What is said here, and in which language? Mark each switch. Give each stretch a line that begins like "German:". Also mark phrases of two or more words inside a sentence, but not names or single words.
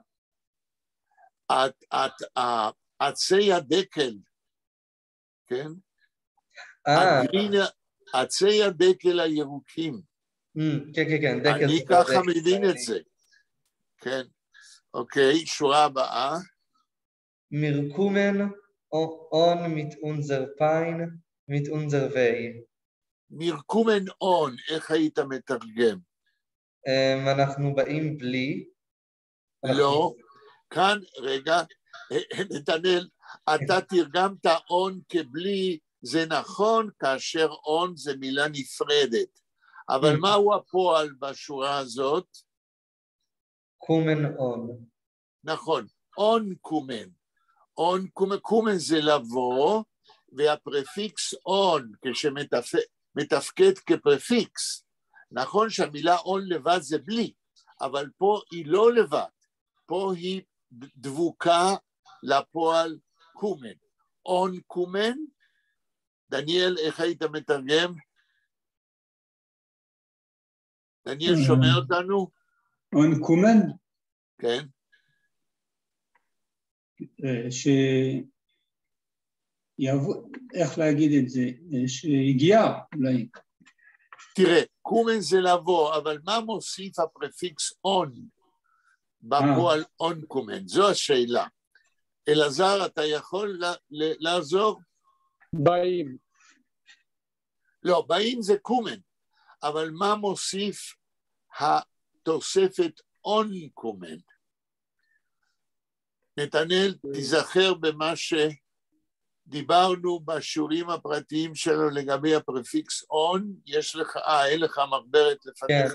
Hebrew: עצי הדקל, כן? עצי הדקל הירוקים. כן, כן, כן. אני ככה מבין את זה. כן, אוקיי, שורה הבאה.
Yiddish: מירקומן און מיט אונזר פיין, מיט אונדזער וויי. מרקומן און,
Hebrew: איך היית מתרגם? אנחנו באים בלי. לא, כאן, רגע, נתנאל, אתה תרגמת און כבלי, זה נכון, כאשר און זה מילה נפרדת. אבל מהו הפועל בשורה הזאת?
Yiddish: קומן און.
Hebrew: נכון,
Yiddish: און קומן. און קומן,
Hebrew: קומן זה לבוא, והפרפיקס און, כשמתפקד כפרפיקס, נכון שהמילה און לבד זה בלי, אבל פה היא לא לבד, פה היא דבוקה לפועל קומן.
Yiddish: און קומן,
Hebrew: דניאל, איך היית מתרגם? דניאל שומע אותנו?
Yiddish: און קומן?
Hebrew: כן. איך להגיד את זה? שהגיע אולי. תראה, קומן זה לבוא, אבל מה מוסיף הפרפיקס און בפועל
Yiddish: און קומן?
Hebrew: זו השאלה. אלעזר, אתה יכול לעזור? באים. לא, באים זה קומן, אבל מה מוסיף התוספת
Yiddish: און קומן?
Hebrew: נתנאל, תיזכר במה שדיברנו בשיעורים הפרטיים שלו לגבי הפרפיקס און, יש לך, אין לך מחברת לפניך.